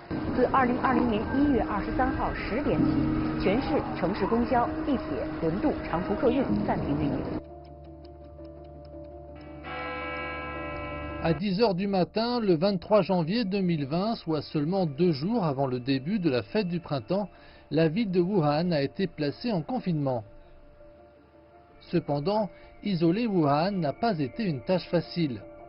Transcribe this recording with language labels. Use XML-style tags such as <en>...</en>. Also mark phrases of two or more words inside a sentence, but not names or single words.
<zh>自2020年1月23号10点起，全市城市公交、地铁、轮渡、长途客运暂停运营。</zh> <fr>À 10h du matin, le 23 janvier 2020, soit seulement 2 jours avant le début de la fête du printemps, la ville de Wuhan a été placée en confinement. Cependant, isoler Wuhan n'a pas été une tâche facile.</fr>